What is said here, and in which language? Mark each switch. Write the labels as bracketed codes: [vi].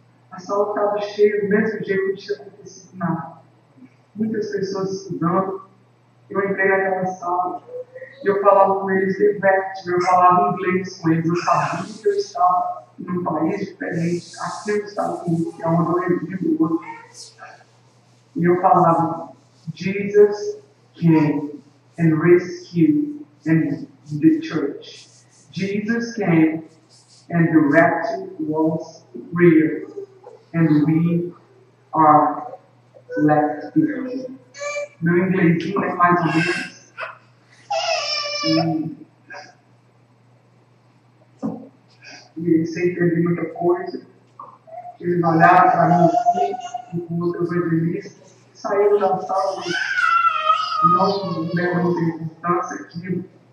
[pt] A sala estava cheia, do mesmo jeito que não tinha acontecido nada. Muitas pessoas estudando. Eu entrei naquela sala e eu falava com eles de vertigo, eu falava inglês com eles. Eu sabia que eu estava num país diferente, aqui nos Estados Unidos, que é onde eu vivo hoje. E eu falava, [en] Jesus came and rescued the church. Jesus came and the rapture was real. And we are left behind. [pt] Meu inglesinho é mais ou menos. E sem entender muita coisa. Eles olharam para mim aqui, com outro evangelista, saíram da sala e não deram muita importância àquilo.